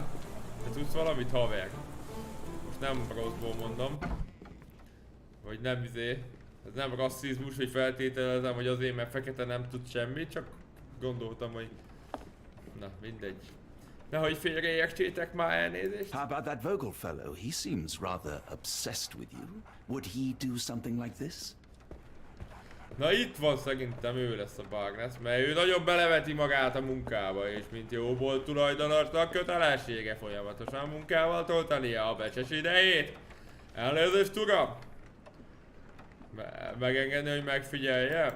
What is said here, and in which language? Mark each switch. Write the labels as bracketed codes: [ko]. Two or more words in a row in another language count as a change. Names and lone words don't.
[hu] Te tudsz valamit, haver? Most nem rosszból mondom. Vagy nem ez nem rasszizmus, hogy feltételezem, hogy azért, mert fekete nem tud semmit, csak gondoltam, hogy... Na, mindegy. Nehogy félreértsétek már, elnézést. [en] How about that Vogel fellow? He seems rather obsessed with you. Would he do something like this? [hu] Na itt van, szerintem ő lesz a Barnes, mert ő nagyon beleveti magát a munkába, és mint jó bolt tulajdonosnak kötelessége folyamatosan munkával töltenie a becses idejét. Elnézést, uram! Megengedni, hogy megfigyeljem?